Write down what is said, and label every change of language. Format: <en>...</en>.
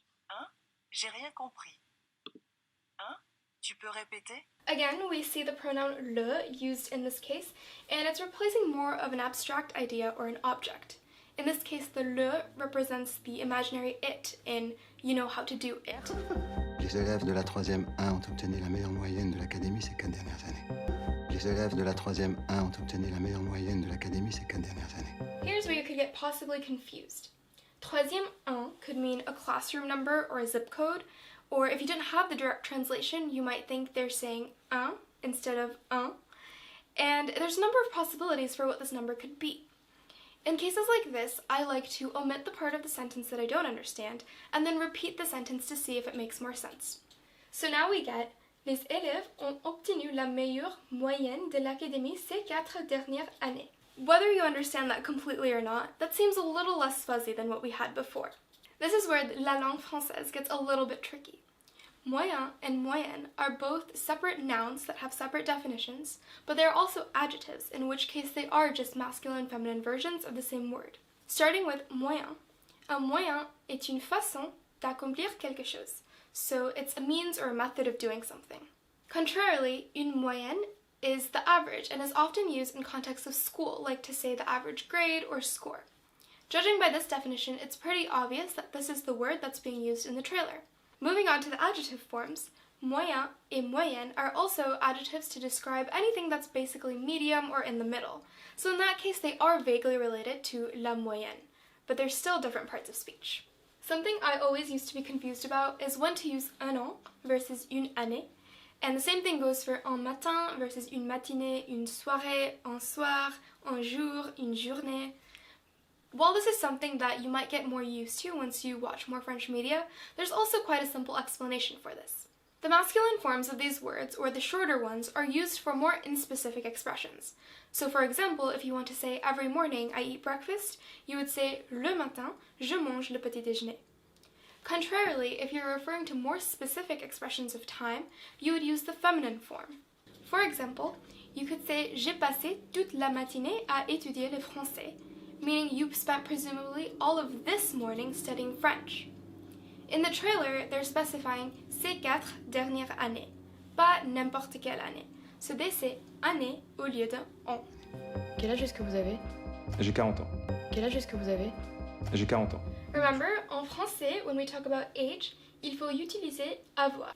<fr>Un, j'ai rien compris. Un, tu peux répéter?</fr> <en>Again, we see the pronoun le used in this case, and it's replacing more of an abstract idea or an object. In this case, the le represents the imaginary it in you know how to do it.</en> <fr>Les élèves de la 3e 1 ont obtenu la meilleure moyenne de l'académie ces 4 dernières années. Les élèves de la 3e 1 ont obtenu la meilleure moyenne de l'académie ces 4 dernières années.</fr> <en>Here's where you could get possibly confused. 3e 1 could mean a classroom number or a zip code, or if you didn't have the direct translation, you might think they're saying un instead of un. And there's a number of possibilities for what this number could be. In cases like this, I like to omit the part of the sentence that I don't understand and then repeat the sentence to see if it makes more sense. So now we get</en> <fr>les élèves ont obtenu la meilleure moyenne de l'académie ces 4 dernières années.</fr> <en>Whether you understand that completely or not, that seems a little less fuzzy than what we had before. This is where</en> <fr>la langue française</fr> <en>gets a little bit tricky. Moyen and moyenne are both separate nouns that have separate definitions, but they are also adjectives, in which case they are just masculine and feminine versions of the same word. Starting with moyen.</en> <fr>Un moyen est une façon d'accomplir quelque chose,</fr> <en>so it's a means or a method of doing something. Contrarily, une moyenne is the average and is often used in context of school, like to say the average grade or score. Judging by this definition, it's pretty obvious that this is the word that's being used in the trailer. Moving on to the adjective forms,</en> <fr>moyen et moyenne</fr> <en>are also adjectives to describe anything that's basically medium or in the middle. So in that case, they are vaguely related to la moyenne, but they're still different parts of speech. Something I always used to be confused about is when to use un an versus une année, and the same thing goes for un matin versus une matinée, une soirée, un soir, un jour, une journée. While this is something that you might get more used to once you watch more French media, there's also quite a simple explanation for this. The masculine forms of these words, or the shorter ones, are used for more inspecific expressions. So for example, if you want to say every morning I eat breakfast, you would say</en> <fr>le matin, je mange le petit déjeuner.</fr> <en>Contrarily, if you're referring to more specific expressions of time, you would use the feminine form. For example, you could say</en> <fr>j'ai passé toute la matinée à étudier le français,</fr> <en>meaning you spent presumably all of this morning studying French. In the trailer, they're specifying</en> <fr>ces 4 dernières années, pas n'importe quelle année.</fr> <en>So they say année</en> <fr>au lieu de</fr> <en>an.</en> <fr>Quel âge est-ce que vous avez? J'ai 40 ans. Quel âge est-ce que vous avez? J'ai 40 ans.</fr> <en>Remember,</en> <fr>en français,</fr> <en>when we talk about age,</en> <fr>il faut utiliser avoir.</fr>